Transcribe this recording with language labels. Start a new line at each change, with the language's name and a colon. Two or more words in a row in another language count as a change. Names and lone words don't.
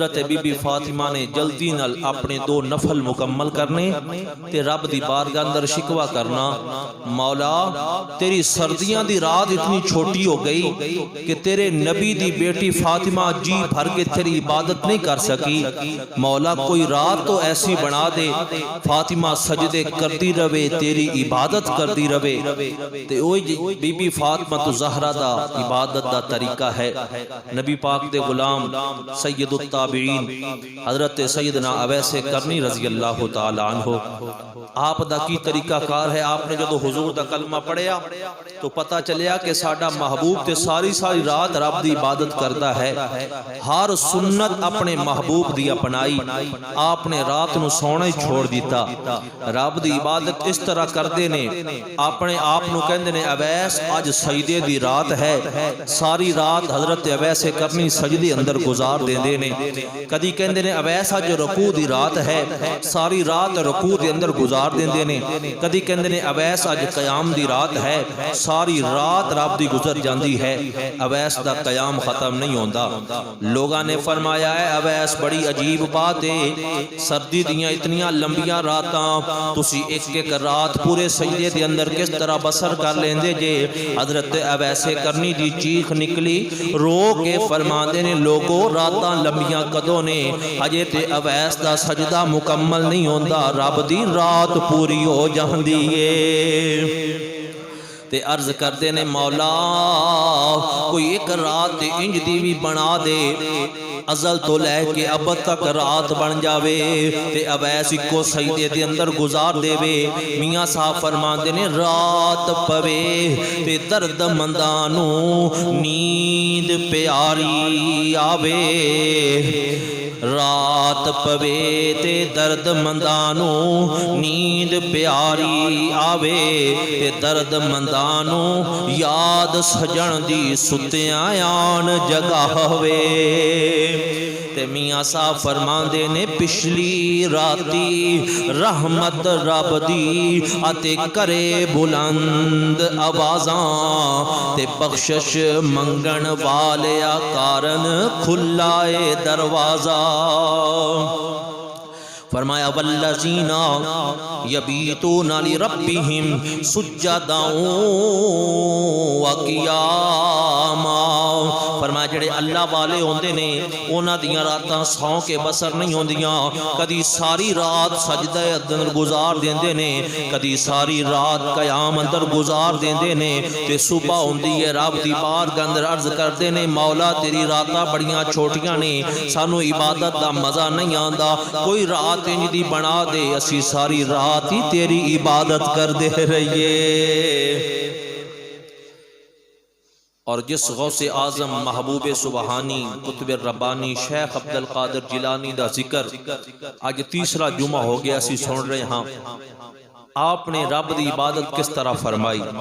Punjabi: بی بی فاطمہ نے جلدی نال اپنے 2 نفل مکمل کرنے تے رب دی بارگاہ اندر شکوہ کرنا، مولا تیری سردیاں دی رات اتنی چھوٹی ہو گئی کہ تیرے نبی دی بیٹی فاطمہ جی بھر کے تیری عبادت نہیں کر سکی، مولا کوئی رات تو ایسی بنا دے فاطمہ سجدے کردی رہے، تیری عبادت کردی رہے۔ تے اوہی بی بی فاطمہ تو زہرا دا عبادت دا طریقہ ہے۔ نبی پاک دے غلام سید التابعین حضرت سیدنا اویس کرنی
Arabic: رضی اللہ تعالی عنہ،
Punjabi: آپ دا کی طریقہ کار ہے، آپ نے جدو حضور دا کلمہ پڑھیا تو پتہ چلیا کہ ساڈا محبوب تے ساری رات رب دی عبادت کردا ہے، ہر سنت اپنے محبوب دی اپنائی، آپ نے رات نو سونا ہی چھوڑ دیتا، رب دی عبادت اس طرح کردے نے، اپنے آپ نو کہندے نے اویس اج سجدے دی رات ہے، ساری رات حضرت اویس کرنی سجدے اندر گزار دیندے نے، کدی کہندے نے اویس اج رکوع دی رات ہے، ساری رات رکوع دے اندر گزار دیندے نے، کدی کہندے نے اویس اج قیام دی رات ہے، ساری رات رب دی گزر جاندی ہے، اویس دا قیام ختم نہیں ہوندا۔ لوگاں نے فرمایا ہے اویس بڑی عجیب بات ہے، سردی دیاں اتنیاں لمبیاں راتاں تسی ایک رات پورے سجدے دے اندر کس طرح بسر کر لیندے جے؟ حضرت اویس کرنی دی چیخ نکلی، رو کے فرماندے نے لوگوں راتاں لمبیاں کدوں نے، ہجے تے اویس دا سجدہ مکمل نہیں ہوندا، رب دی رات پوری ہو جاندی ہے۔ تے عرض کردے نے مولا کوئی ایک رات انج دی بھی بنا دے ازل تو لے کے اب تک رات بن جاوے تے اویس کو سجدے دے اندر گزار دے وے۔ میاں صاحب فرماندے نے رات پوے تے درد مندانو نیند پیاری آوے، رات پوے تے درد مندانو نیند پیاری آوے، تے درد مندانو یاد سجن دی ستیاں آن جگاوے۔ تے میاں صاحب فرماندے نے پچھلی راتی رحمت رب دی اتے کرے بلند آوازاں، تے بخشش منگن والیا کارن کھلائے دروازہ۔ فرمایا
Arabic: والذین یبیتون لربہم سجدا وقیاما،
Punjabi: فرمایا جڑے اللہ والے ہوندے نے انہاں دیاں راتاں سو کے بسر نہیں ہوندیاں، کدی ساری رات سجدہ اندر گزار دیندے نے، کدی ساری رات قیام اندر گزار دیندے نے، تے صبح ہوندی ہے رب دی بارگاہ اندر عرض کردے نے مولا تیری راتاں بڑیاں چھوٹیاں نے، سانو عبادت دا مزہ نہیں آندا، کوئی رات انج دی بنا دے اسی ساری رات ہی تیری عبادت کر دے رہیے۔ اور جس غوث اعظم محبوب سبحانی قطب ربانی شیخ عبد القادر جیلانی دا ذکر آج تیسرا جمعہ ہو گیا اسی سن رہے ہاں، آپ نے رب دی عبادت کس طرح فرمائی۔